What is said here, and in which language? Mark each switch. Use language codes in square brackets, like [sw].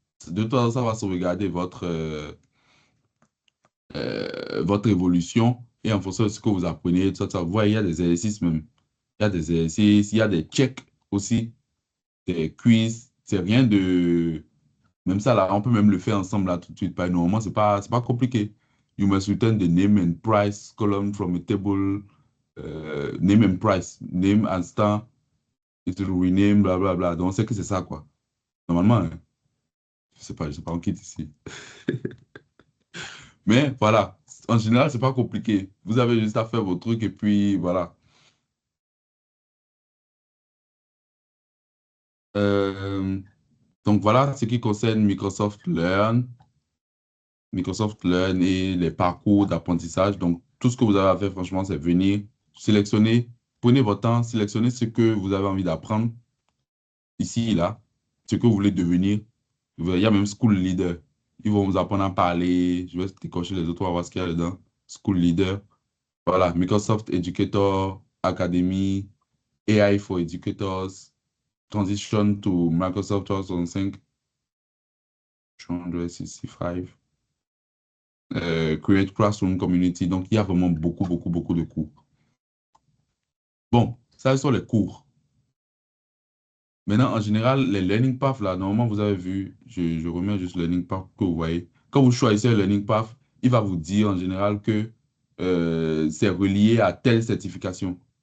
[fr] De toute façon, ça va sauvegarder votre évolution et en fonction de ce que vous apprenez, tout ça. Vous voyez, il y a des exercices même. Il y a des exercices, il y a des checks aussi, des quiz. C'est rien de. Même ça, là, on peut même le faire ensemble là tout de suite. Normalement, c'est pas compliqué. [en] You must return the name and price column from a table. Name and price. Name and star. It will rename, bla bla bla. [fr] Donc, on sait que c'est ça, quoi. Normalement, hein, je sais pas, on quitte ici. Mais voilà, en général, c'est pas compliqué. Vous avez juste à faire vos trucs et puis voilà. Euh, donc voilà ce qui concerne Microsoft Learn et les parcours d'apprentissage. Donc tout ce que vous avez à faire, franchement, c'est venir sélectionner, prenez votre temps, sélectionnez ce que vous avez envie d'apprendre ici, là, ce que vous voulez devenir. Il y a même School Leader. Ils vont vous apprendre à parler. Je vais décocher les autres, on va voir ce qu'il y a dedans. School Leader. Voilà, Microsoft Educator Academy. [en] AI for Educators, Transition to Microsoft 365, 365, Create Classroom Community. [fr] Donc, il y a vraiment beaucoup, beaucoup, beaucoup de cours. Bon, ça, ce sont les cours. Maintenant, en général, les learning paths, là, normalement, vous avez vu, je remets juste le learning path que vous voyez. Quand vous choisissez le learning path, il va vous dire en général que c'est relié à telle certification.